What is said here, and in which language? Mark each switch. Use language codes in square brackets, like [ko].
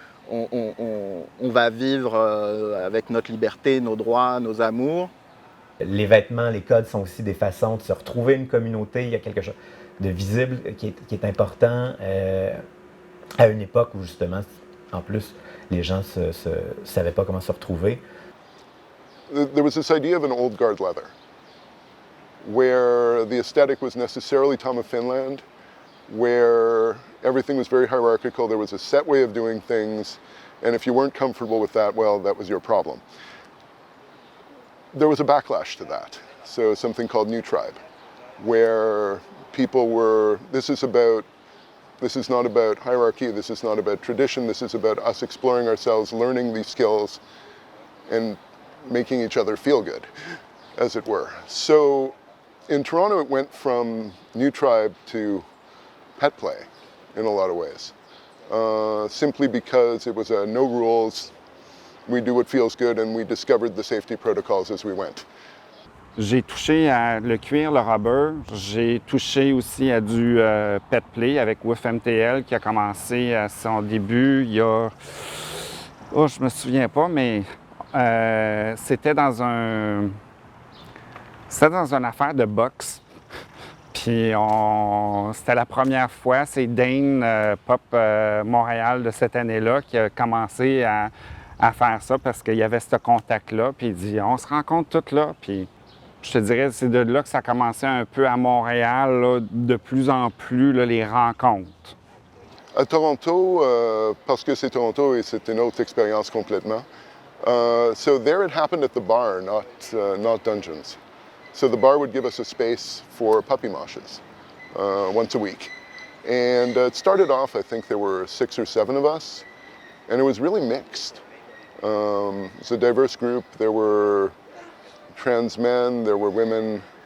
[fr] on va vivre avec notre liberté, nos droits, nos amours. Les vêtements, les codes sont aussi des façons de se retrouver une communauté. Il y a quelque chose de visible qui est important à une époque où justement, en plus, les gens ne savaient pas comment se retrouver. [en] There was this idea of an old guard leather, where the aesthetic was necessarily Tom of Finland, where everything was very hierarchical, there was a set way of doing things, and if you weren't comfortable with that, well, that was your problem. There was a backlash to that, so something called New Tribe, where people were, this is not about hierarchy, this is not about tradition, this is about us exploring ourselves, learning these skills, and making each other feel good, as it were. So in Toronto, it went from New Tribe to pet play in a lot of ways, simply because it was no rules, we do what feels good, and we discovered the safety protocols as we went. [fr] J'ai touché à le cuir, le rubber. J'ai touché aussi à du pet play avec Woof MTL qui a commencé à son début il y a... Oh, je me souviens pas, mais c'était dans une affaire de boxe. Puis c'était la première fois, c'est Dane Pop Montréal de cette année-là qui a commencé à faire ça parce qu'il y avait ce contact-là. Puis il dit, on se rencontre tous là. Puis je te dirais, c'est de là que ça a commencé un peu à Montréal, là, de plus en plus, là, les rencontres. À Toronto, parce que c'est Toronto et c'est une autre expérience complètement. [en] So there it happened at the bar, not dungeons. So the bar would give us a space for puppy moshes once a week. And it started off, I think there were 6 or 7 of us, and it was really mixed. It's a diverse group. There were trans men, there were women.